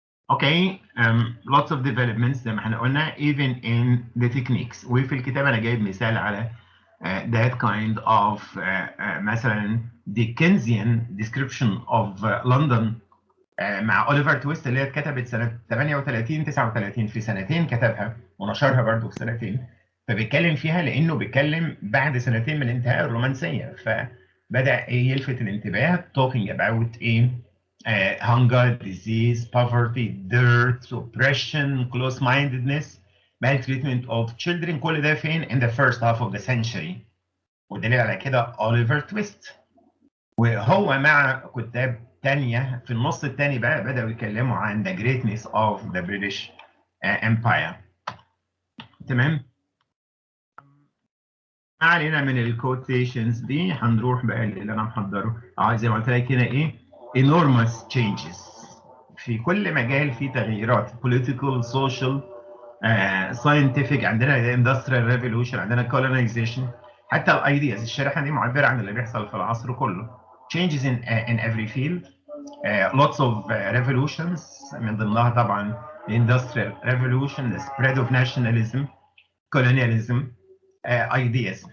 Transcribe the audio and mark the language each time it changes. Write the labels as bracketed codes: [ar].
[en] Okay, lots of developments [ar] زي ما احنا قلنا [en] even in the techniques. [ar] وفي الكتاب انا جايب مثال على that kind of مثلا [en] Dickensian description of London [ar] مع أوليفر تويست اللي هي اتكتبت سنة 38 39 في سنتين كتبها ونشرها برضه في سنتين. فبيتكلم فيها لأنه بيتكلم بعد سنتين من انتهاء الرومانسية فبدأ يلفت الانتباه [en] talking about hunger, disease, poverty, dirt, oppression, close-mindedness, maltreatment of children. [ar] كل ده فين [en] in the first half of the century. [ar] والدليل على كده أوليفر تويست. وهو مع كتاب تانية في النص التاني بقى بدأوا يتكلموا عن [en] the greatness of the British Empire. [ar] تمام؟ ما علينا من الكوتيشنز دي هنروح بقى اللي أنا محضره. زي ما قلت لك هنا إيه؟ [en] enormous changes. [ar] في كل مجال في تغييرات [en] political, social, scientific. [ar] عندنا [en] industrial revolution، [ar] عندنا colonization. حتى الايدياز الشريحه دي معبره عن اللي بيحصل في العصر كله. [en] changes in every field. Lots of revolutions من ضمنها طبعا the industrial revolution, the spread of nationalism, colonialism, ideas.